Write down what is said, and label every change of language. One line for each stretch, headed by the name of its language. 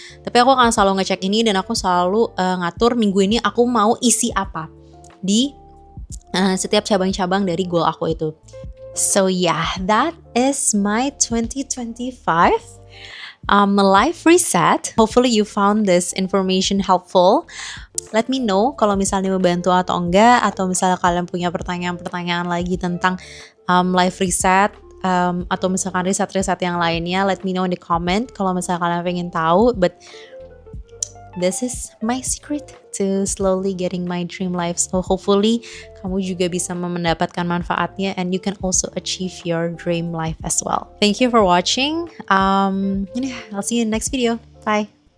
Indonesian: Tapi aku akan selalu ngecek ini, dan aku selalu ngatur minggu ini aku mau isi apa di setiap cabang-cabang dari goal aku itu.
English: So yeah, that is my 2025 life reset. Hopefully you found this information helpful. Let me know
Indonesian: kalau misalnya membantu atau enggak, atau misalnya kalian punya pertanyaan-pertanyaan lagi tentang life reset, atau misalkan riset-riset yang lainnya.
English: Let me know in the comment
Indonesian: kalau misalnya kalian pengen tahu.
English: But this is my secret to slowly getting my dream life. So hopefully
Indonesian: kamu juga bisa mendapatkan manfaatnya,
English: and you can also achieve your dream life as well. Thank you for watching. I'll see you in the next video. Bye.